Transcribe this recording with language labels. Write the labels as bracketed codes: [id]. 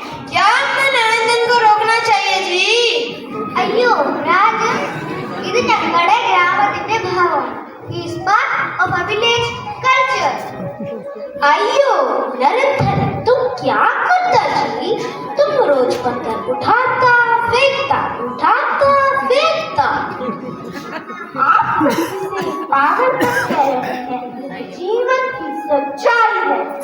[hi] क्या हमें नरेंद्र को रोकना चाहिए जी? [ml] അയ്യോ രാജൻ, ഇത് ഞങ്ങളുടെ ഗ്രാമത്തിന്റെ ഭാഗം. [en] He is part of our village culture. [hi] आइयो नरेंद्र, तुम क्या करता जी? तुम रोज पत्थर उठाता फेंकता, उठाता फेंकता। आप इसे पागलपन कह रहे हैं, जीवन की सच्चाई है.